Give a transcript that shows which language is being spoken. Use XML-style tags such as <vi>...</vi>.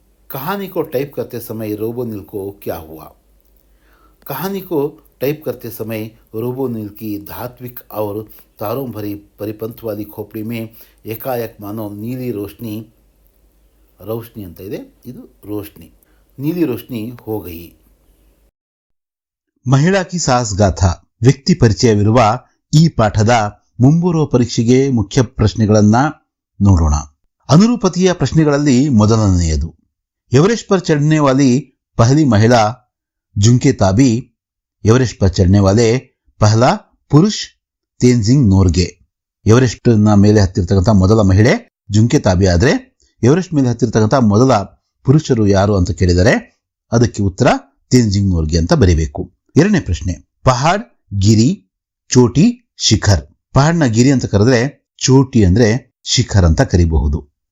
<hi>कहानी को टाइप करते समय रोबोनिल को क्या हुआ? कहानी को टाइप करते समय रोबोनिल की धात्विक और तारों भरी परिपंथ वाली खोपड़ी में एकाएक मानो नीली रोशनी</hi> <kn>ಅಂತ ಇದೆ, ಇದು ನೀಲಿ ರೋಶನಿ</kn> <hi>हो गई।</hi> <kn>ಮಹಿಳಾ ಕಿ ಸಾಹಸ್ ಗಾಥಾ ವ್ಯಕ್ತಿ ಪರಿಚಯವಿರುವ ಈ ಪಾಠದ ಮುಂಬರುವ ಪರೀಕ್ಷೆಗೆ ಮುಖ್ಯ ಪ್ರಶ್ನೆಗಳನ್ನ ನೋಡೋಣ। ಅನುರೂಪತೆಯ ಪ್ರಶ್ನೆಗಳಲ್ಲಿ ಮೊದಲನೆಯದು,</kn> <hi>एवरेस्ट पर चढ़ने वाली पहली महिला जुंके ताबी, एवरेस्ट पर चढ़ने वाले पहला पुरुष तेंजिंग नोर्गे।</hi> <kn>एवरेस्ट ನ ಮೇಲೆ ಹತ್ತಿರತಕ್ಕಂತ ಮೊದಲ ಮಹಿಳೆ ಜುಂಕೆ ತಾಬಿ ಆದ್ರೆ ಎವರೆಸ್ಟ್ ಮೇಲೆ ಹತ್ತಿರತಕ್ಕಂತ ಮೊದಲ ಪುರುಷರು ಯಾರು ಅಂತ ಕೇಳಿದರೆ ಅದಕ್ಕೆ ಉತ್ತರ ತೇಂಜಿಂಗ್ ನೋರ್ಗೆ ಅಂತ ಬರೀಬೇಕು। ಎರಡನೇ ಪ್ರಶ್ನೆ, ಪಹಾಡ್, ಗಿರಿ, ಚೋಟಿ, ಶಿಖರ್। ಪಹಾಡ್ನ ಗಿರಿ ಅಂತ ಕರೆದ್ರೆ ಚೋಟಿ ಅಂದ್ರೆ ಶಿಖರ್ ಅಂತ ಕರಿಬಹುದು।</kn>